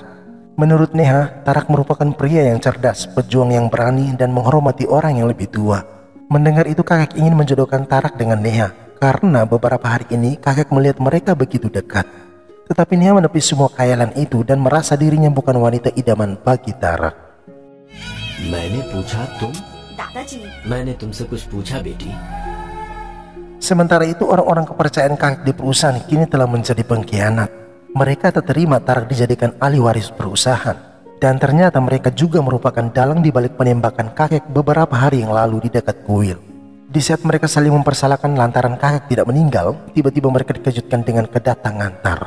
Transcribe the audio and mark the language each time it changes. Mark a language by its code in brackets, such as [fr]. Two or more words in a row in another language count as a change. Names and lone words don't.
[id] Menurut Neha, Tarak merupakan pria yang cerdas, pejuang yang berani dan menghormati orang yang lebih tua. Mendengar itu kakek ingin menjodohkan Tarak dengan Neha karena beberapa hari ini kakek melihat mereka begitu dekat. Tetapi Neha menepis semua khayalan itu dan merasa dirinya bukan wanita idaman bagi Tarak. [hi] मैंने पूछा तुम दादाजी। मैंने तुमसे कुछ पूछा बेटी? [id] Sementara itu orang-orang kepercayaan kakek di perusahaan kini telah menjadi pengkhianat. Mereka tak terima Tarak dijadikan ahli waris perusahaan. Dan ternyata mereka juga merupakan dalang di balik penembakan kakek beberapa hari yang lalu di dekat kuil. Di saat mereka saling mempersalahkan lantaran kakek tidak meninggal, tiba-tiba mereka dikejutkan dengan kedatangan Tarak.